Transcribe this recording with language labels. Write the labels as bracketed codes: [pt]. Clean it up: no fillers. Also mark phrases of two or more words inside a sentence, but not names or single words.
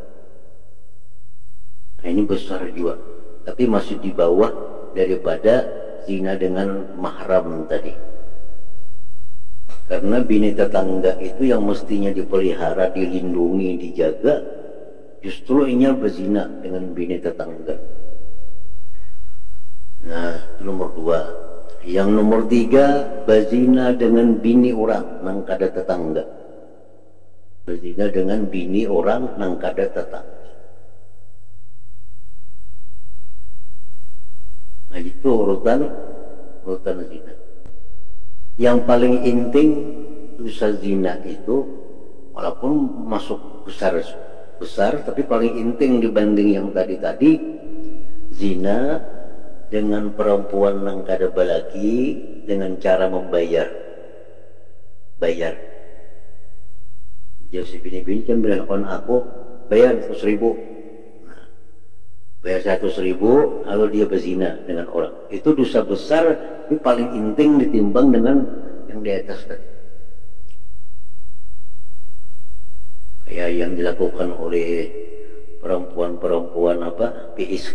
[bjn] Nah, ini besar juga, tapi masih di bawah daripada zina dengan mahram tadi. Karena bini tetangga itu yang mestinya dipelihara, dilindungi, dijaga, justru ini berzina dengan bini tetangga. Nah, itu nomor 2. Yang nomor 3, berzina dengan bini orang nang kada tetangga. Berzina dengan bini orang nang kada tetangga. Nah, itu urutan zina. Yang paling inting dosa zina itu, walaupun masuk besar, tapi paling inting dibanding yang tadi, zina dengan perempuan yang kada balaki dengan cara membayar. Jadi si bini-bini kan bilang, on aku bayar 100.000. Bayar 100.000, lalu dia berzina dengan orang. Itu dosa besar, tapi paling inting ditimbang dengan yang di atas tadi. Kayak yang dilakukan oleh perempuan-perempuan PSK.